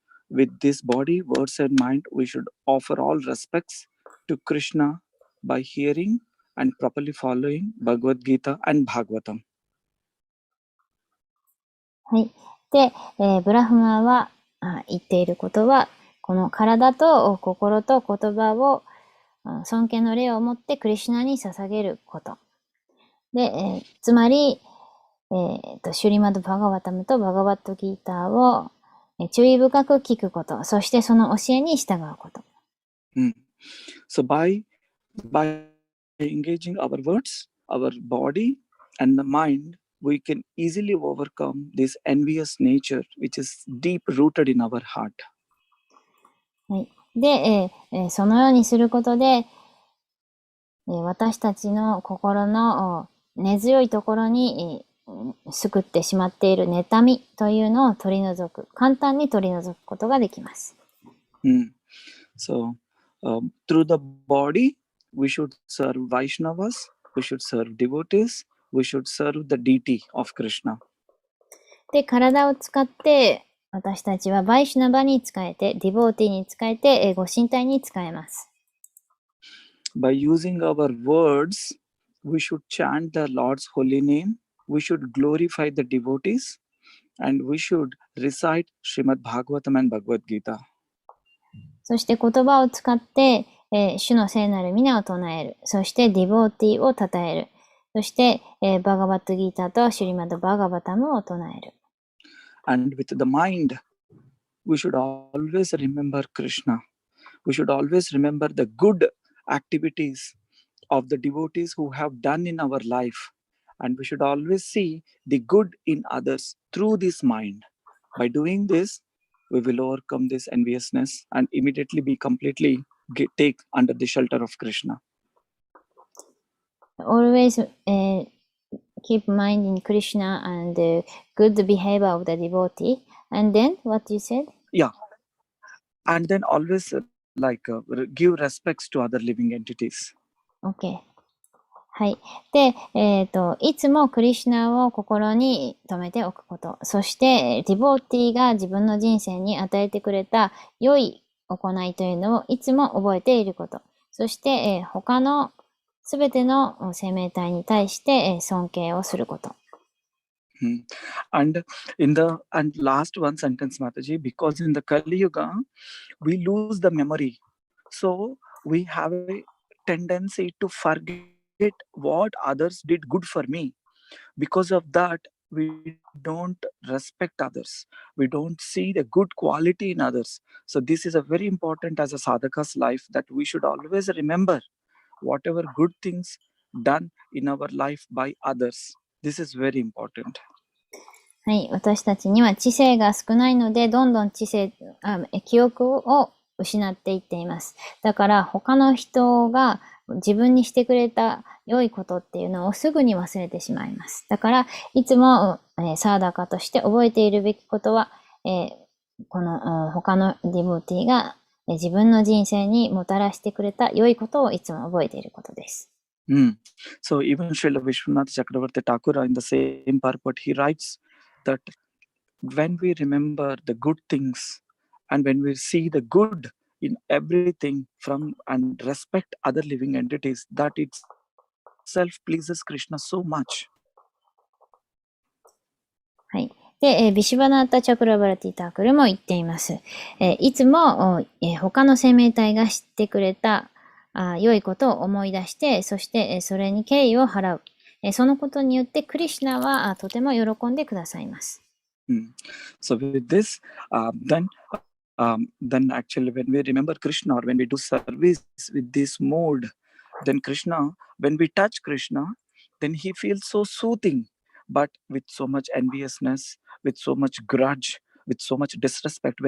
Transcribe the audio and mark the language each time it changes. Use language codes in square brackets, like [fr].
[en] With this body, words, and mind, we should offer all respects to Krishna by hearing and properly following Bhagavad Gita and Bhagavatam. [ja] はい。で、ブラフマは言っていることは、この体と心と言葉を尊敬の礼を持ってクリシュナに捧げること。で、つまり、シュリマド・バガバタムとバガバット・ギーターを注意深く聞くこと。そしてその教えに従うこと。 [en] So by engaging our words, our body, and the mind, we can easily overcome this envious nature which is deep rooted in our heart. [ja] はい。で、そのようにすることで、私たちの心の根強いところに救ってしまっている妬みというのを取り除く、簡単に取り除くことができます。 [en] So, through the body, we should serve Vaishnavas, we should serve devotees, we should serve the deity of Krishna. [ja] で、体を使って私たちはバイシュナバに使えて、ディボーティに使えて、ご神体に使えます。 [en] By using our words, we should chant the Lord's holy name, we should glorify the devotees, and we should recite Srimad Bhagavatam and Bhagavad Gita. [ja] そして言葉を使って、主の聖なる皆を唱える。そしてディボーティを称える。そして、バガバットギータとシュリマドバガバタムを唱える。 [en] And with the mind, we should always remember Krishna. We should always remember the good activities of the devotees who have done in our life. And we should always see the good in others through this mind. By doing this, we will overcome this enviousness and immediately be completely take under the shelter of Krishna. Always keep mind in Krishna and good behavior of the devotee. And then what you said? Yeah. And then always give respects to other living entities. [ja] Okay. はい。で、いつもクリシュナを心に留めておくこと。そして、ディボーティが自分の人生に与えてくれた良い行いというのをいつも覚えていること。そして、他のすべての生命体に対して尊敬をすること。 Hmm. [en] And in the and last one sentence, Mataji, because in the Kali Yuga we lose the memory, so we have a tendency to forget what others did good for me. Because of that, we don't respect others. We don't see the good quality in others. So this is a very important as a sadhaka's life, that we should always remember whatever good things done in our life by others. This is very important. [ja] はい。私たちには知性が少ないので、どんどん記憶を失っていっています。だから他の人が自分にしてくれた良いことっていうのをすぐに忘れてしまいます。だからいつも、サーダカとして覚えているべきことは、この他のディボティが自分の人生にもたらしてくれた良いことをいつも覚えていることです。 [en] So even Srila Vishwanath Chakravarti Thakur in the same purport, he writes that when we remember the good things and when we see the good in everything from and respect other living entities, that itself pleases Krishna so much. [ja] はい。で、ビシュバナータ・チャクラバラティ・タークルも言っています。いつも、他の生命体が知ってくれた良いことを思い出して、そして、それに敬意を払う。そのことによってクリシュナはとても喜んでくださいます。 [en] So with this, then actually when we remember Krishna or when we do service with this mode, then Krishna, when we touch Krishna, then he feels so soothing, but with so much enviousness, with so much grudge, with so much disrespect.